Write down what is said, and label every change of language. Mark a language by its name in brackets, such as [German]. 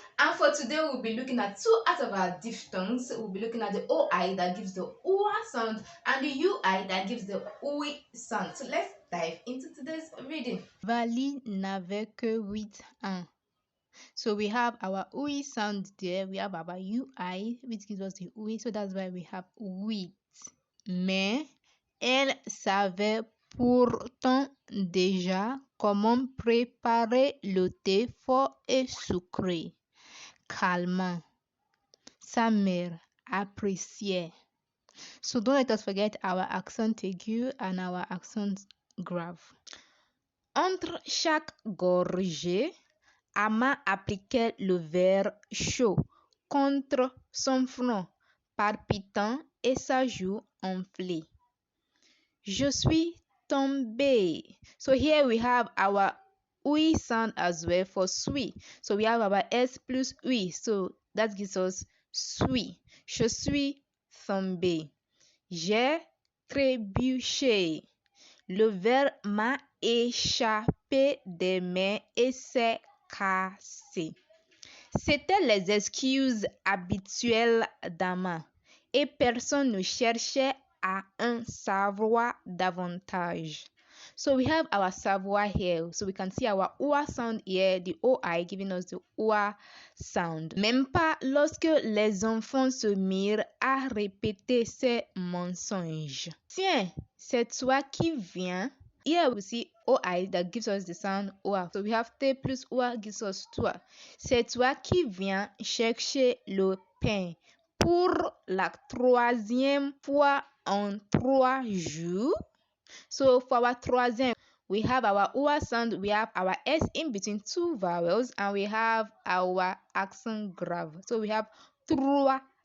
[English] And for today, we'll be looking at two out of our diphthongs. We'll be looking at the OI that gives the OA sound and the UI that gives the OE sound. So let's dive into today's reading. [French] Vali n'avait que 8 ans. [English] So we have our OE sound there, we have our UI, which gives us the OE, so that's why we have 8. [French] Mais elle savait pourtant déjà comment préparer le thé fort et sucré, calmant. Sa mère appréciait. [English] So don't let us forget our accent aigu and our accent grave. [French] Entre chaque gorgée, Ama appliquait le verre chaud contre son front palpitant et sa joue enflée. Je suis tombée. [English] So here we have our oui sound as well for suis. So we have our S plus oui. So that gives us suis. [French] Je suis tombée. J'ai trébuché. Le verre m'a échappé des mains et s'est cassé. C'était les excuses habituelles d'Ama et personne ne cherchait à en savoir davantage. [English] So we have our savoir here. So we can see our OA sound here, the OI giving us the OA sound. [French] Même pas lorsque les enfants se mirent à répéter ces mensonges. Tiens, c'est toi qui viens. [English] Here we see OI that gives us the sound OA. So we have T plus OA gives us toi. [French] C'est toi qui viens chercher le pain pour la troisième fois en 3 jours. [English] So for our troisième, we have our OA sound, we have our S in between two vowels, and we have our accent grave. So we have troisième.